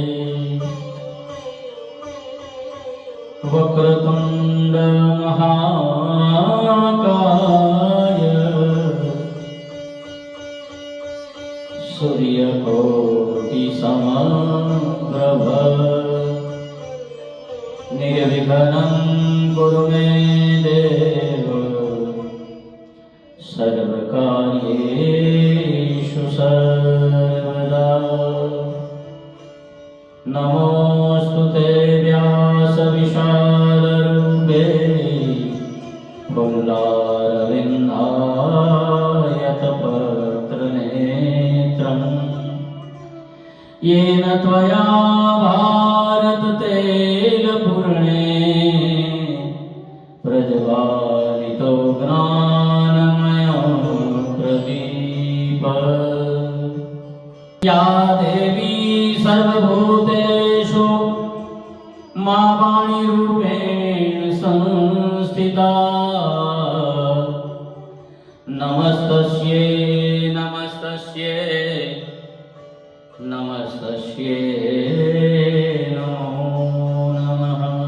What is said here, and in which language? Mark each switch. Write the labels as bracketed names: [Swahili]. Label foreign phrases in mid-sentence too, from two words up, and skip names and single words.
[Sanskrit] वक्रतुंड महाकाय सूर्यकोटि समप्रभ निर्विघ्नं कुरु मे देव सर्वकार्येषु सर्वदा. नमोस्तुते व्यास विशालरूपे फुल्लारविंदायतपत्रनेत्रं येन त्वया भारत तैलपूर्णे प्रज्वालितो ज्ञानमय प्रदीप. या देवी सर्वभूतेषु मा वाणीरूपेण संस्थिता नमस्तस्यै नमस्तस्यै नमस्तस्यै नमो नमः.